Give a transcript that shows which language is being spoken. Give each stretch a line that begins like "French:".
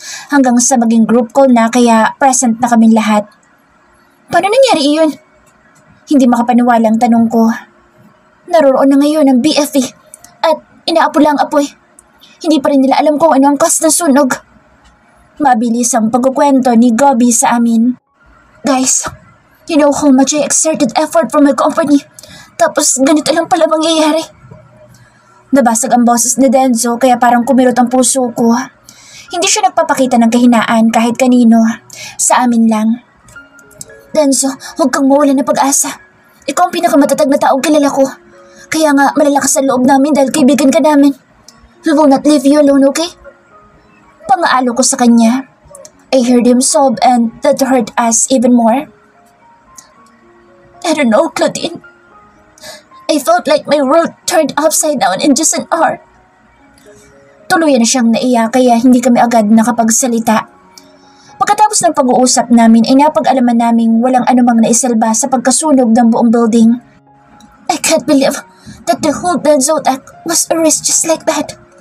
Filipino: Hanggang sa maging group call na kaya present na kaming lahat. Paano nangyari iyon? Hindi makapaniwala ang tanong ko. Naroroon na ngayon ang BFE at inaapoy ang apoy. Hindi pa rin nila alam kung ano ang cause ng sunog. Mabilis ang pagkukwento ni Gabby sa amin.
English: Guys, you know how much I exerted effort for my company.
Filipino: Tapos ganito lang pala mangyayari. Nabasag ang boses ni Denzo kaya parang kumirot ang puso ko. Hindi siya nagpapakita ng kahinaan kahit kanino. Sa amin lang. Denzo, huwag kang mawalan ng pag-asa. Ikaw ang pinakamatatag na taong kilala ko. Kaya nga malalakas ang loob namin dahil kaibigan ka namin.
English: We will not leave you alone, okay?
Filipino: Pangaalo ko sa kanya.
English: I heard him sob and that hurt us even more. I don't know, Claudine. I felt like my world turned upside down in just an hour.
Filipino: Tuluyan na siyang naiyak kaya hindi kami agad nakapagsalita. Pagkatapos ng pag-uusap namin ay napag-alaman naming walang anumang naisalba sa pagkasunog ng buong building.
English: I can't believe that the whole Denzo attack was erased just like that.